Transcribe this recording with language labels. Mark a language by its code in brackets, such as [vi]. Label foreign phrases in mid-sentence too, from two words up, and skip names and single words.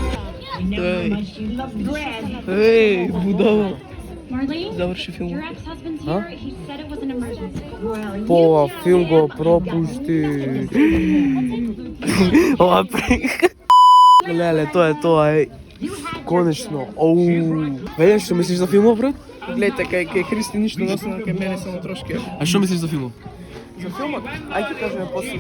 [mk] Ей, будало. [en] Marlene, [mk] Заврши [en] your [mk] филмот. [en] ex-husband's here. He said it was an emergency. [mk] Ова филм го пропусти. Ова леле, тоа е тоа, е. Конечно. Оу. Веле, што мислиш за филмот, брат? Гледате, кај Христи ништо не остана, кај мене само трошки. А што мислиш за филмот? За филмот? Ај ќе кажеме после.